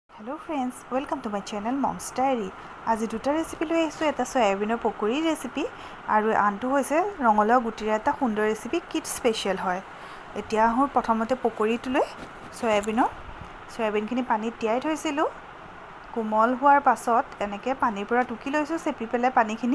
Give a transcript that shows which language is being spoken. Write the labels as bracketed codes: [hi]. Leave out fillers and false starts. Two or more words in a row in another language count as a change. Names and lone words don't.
[en] Hello friends, welcome to my channel Mums Diary. [as] আজি দুটা ৰেচিপি লৈ আহিছোঁ। এটা সয়াবিনৰ পকৰি ৰেচিপি আৰু আনটো হৈছে ৰঙালাও গুটিৰ এটা সুন্দৰ ৰেচিপি, [en] kid special [as] হয়। এতিয়া আহোঁ প্ৰথমতে পকৰিটোলৈ। সয়াবিনখিনি পানীত তিয়াই থৈছিলোঁ। কোমল হোৱাৰ পাছত এনেকৈ পানীৰ পৰা টুকি লৈছোঁ, চেপি পেলাই পানীখিনি।